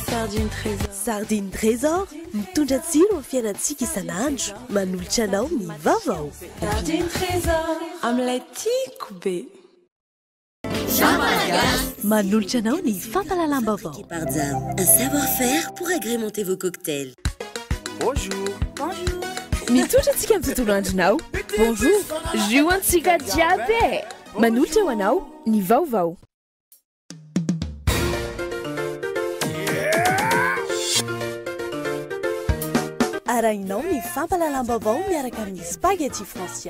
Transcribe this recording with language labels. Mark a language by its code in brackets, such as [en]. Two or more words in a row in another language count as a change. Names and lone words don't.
[mg] Sardine Trésor mitondra tsiro amin'ny fiainantsika isan'andro, manolotra anao ny vaovao. Sardine Trésor amin'ilay tiako be. Manolotra anao ny fampalalam-baovao. [fr] Un savoir-faire pour agrémenter vos cocktails. Bonjour. Bonjour. [mg] Mitondra antsika amin'ny tontolo andronao. [fr] Bonjour. [mg] Jus antsika jiaby. Manolotra ho anao ny vaovao. Arahinao ny fampalalam-baovao miaraka amin'ny spaghetti Francia.